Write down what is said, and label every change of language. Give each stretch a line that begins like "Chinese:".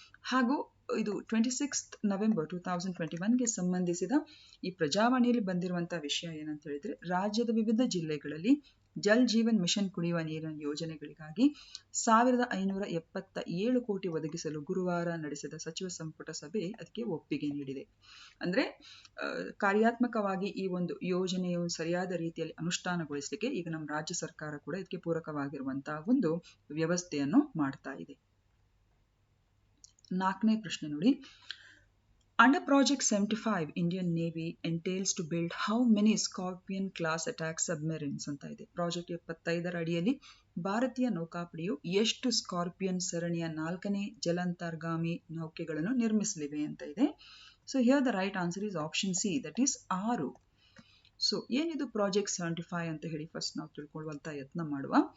Kannada: ಹಾಗೂ ಇದು 26 ನವೆಂಬರ್ 2021ಗೆ ಸಂಬಂಧಿಸಿದ ಈ ಪ್ರಜಾವಾಣಿಯಲ್ಲಿ ಬಂದಿರುವಂತಹ ವಿಷಯ ಏನಂತ ಹೇಳಿದ್ರೆ, ರಾಜ್ಯದ ವಿವಿಧ ಜಿಲ್ಲೆಗಳಲ್ಲಿ ಜಲ್ ಜೀವನ್ ಮಿಷನ್ ಕುಡಿಯುವ ನೀರಿನ ಯೋಜನೆಗಳಿಗಾಗಿ 1577 ಕೋಟಿ ಒದಗಿಸಲು ಗುರುವಾರ ನಡೆಸಿದ ಸಚಿವ ಸಂಪುಟ ಸಭೆ ಅದಕ್ಕೆ ಒಪ್ಪಿಗೆ ನೀಡಿದೆ. ಅಂದ್ರೆ ಕಾರ್ಯಾತ್ಮಕವಾಗಿ ಈ ಒಂದು ಯೋಜನೆಯು ಸರಿಯಾದ ರೀತಿಯಲ್ಲಿ ಅನುಷ್ಠಾನಗೊಳಿಸಲಿಕ್ಕೆ ಈಗ ನಮ್ಮ ರಾಜ್ಯ ಸರ್ಕಾರ ಕೂಡ ಇದಕ್ಕೆ ಪೂರಕವಾಗಿರುವಂತಹ ಒಂದು ವ್ಯವಸ್ಥೆಯನ್ನು ಮಾಡ್ತಾ ಇದೆ. 4ನೇ ಪ್ರಶ್ನೆ ನೋಡಿ,
English: Under Project 75, Indian Navy entails to build how many Scorpion class attack submarines
Kannada: ಅಂತ ಇದೆ. ಪ್ರಾಜೆಕ್ಟ್ 75ರ ಅಡಿಯಲ್ಲಿ ಭಾರತೀಯ ನೌಕಾಪಡೆಯು ಎಷ್ಟು ಸ್ಕಾರ್ಪಿಯನ್ ಸರಣಿಯ 4ನೇ ಜಲಾಂತರ್ಗಾಮಿ ನೌಕೆಗಳನ್ನು ನಿರ್ಮಿಸಲಿವೆ ಅಂತ ಇದೆ.
English: So here the right answer is option C, that is 6. So
Kannada: ಏನಿದು ಪ್ರಾಜೆಕ್ಟ್ 75 ಅಂತ ಹೇಳಿ ಫಸ್ಟ್ ನಾವು ತಿಳ್ಕೊಳ್ಳುವಂತ ಯತ್ನ ಮಾಡುವ.